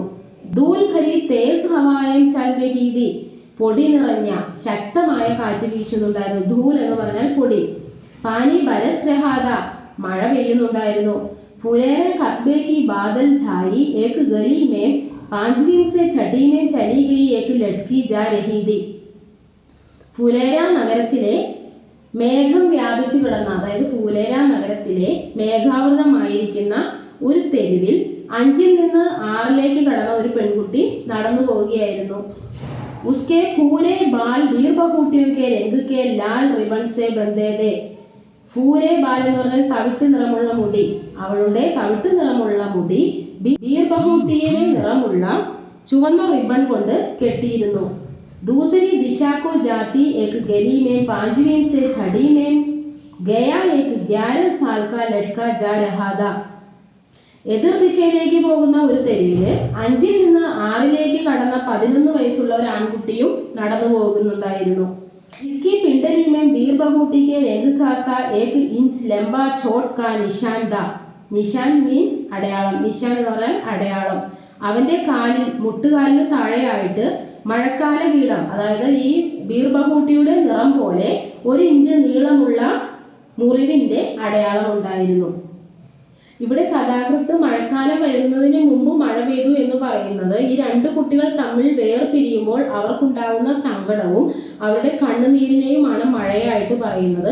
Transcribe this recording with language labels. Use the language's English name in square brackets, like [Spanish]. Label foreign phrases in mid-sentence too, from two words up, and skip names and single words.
[Hindi] धूल भरी तेज़ हवाएं चल रही थी, [Malayalam] പൊടി നിറഞ്ഞ ശക്തമായ കാറ്റ് വീശുന്നുണ്ടായിരുന്നു. ധൂൽ എന്ന് പറഞ്ഞാൽ പൊടി. [Hindi] पानी बरस रहा था, [Malayalam] മഴ പെയ്യുന്നുണ്ടായിരുന്നു. [Hindi] फुलेरा कस्बे की बादल छाई एक गली में 5 दिन से छठी में चली गई एक लड़की जा रही थी. [Malayalam] ഫുലേര നഗരത്തിലെ മേഘം വ്യാപിച്ചു കിടന്ന, അതായത് ഫുലേര നഗരത്തിലെ മേഘാവൃതമായിരിക്കുന്ന ഒരു തെരുവിൽ 5-ൽ നിന്ന് 6-ലേക്ക് കടന്ന ഒരു പെൺകുട്ടി നടന്നു പോവുകയായിരുന്നു. [Hindi] उसके फूले बाल बीरबहूटियों के रंग के लाल रिबन से बंधे थे, फूले बाल [Malayalam] എന്ന് പറഞ്ഞാൽ തവിട്ട് നിറമുള്ള മുടി, അവളുടെ തവിട്ട് നിറമുള്ള മുടി ബീർബഹൂട്ടിയുടെ നിറമുള്ള ചുവന്ന റിബൺ കൊണ്ട് കെട്ടിയിരുന്നു. [Hindi] दूसरी दिशा को जाती एक गली में 5वीं से 6वीं में गया एक 11 साल का लड़का जा रहा था. [Malayalam] എതിർ ദിശയിലേക്ക് പോകുന്ന ഒരു തെരുവില് 5-ൽ നിന്ന് 6-ലേക്ക് കടന്ന 11 വയസ്സുള്ള ഒരു ആൺകുട്ടിയും നടന്നു പോകുന്നുണ്ടായിരുന്നു. [Hindi] इसकी पिंडली में बीरबहूटी के रंग का सा 1 इंच लंबा छोट का निशान था. [Malayalam] നിഷാൻ മീൻസ് അടയാളം, നിഷാൻ എന്ന് പറഞ്ഞാൽ അടയാളം. അവന്റെ കാലിൽ, മുട്ടുകാലിന് താഴെയായിട്ട് മഴക്കാല കീടം, അതായത് ഈ ബീർബഹൂട്ടിയുടെ നിറം പോലെ 1 ഇഞ്ച് നീളമുള്ള മുറിവിന്റെ അടയാളം ഉണ്ടായിരുന്നു. ഇവിടെ കഥാകൃത്ത് മഴക്കാലം വരുന്നതിന് മുമ്പ് മഴ പെയ്തു എന്ന് പറയുന്നത് ഈ 2 കുട്ടികൾ തമ്മിൽ വേർപിരിയുമ്പോൾ അവർക്കുണ്ടാകുന്ന സങ്കടവും അവരുടെ കണ്ണുനീരിനെയുമാണ് മഴയായിട്ട് പറയുന്നത്.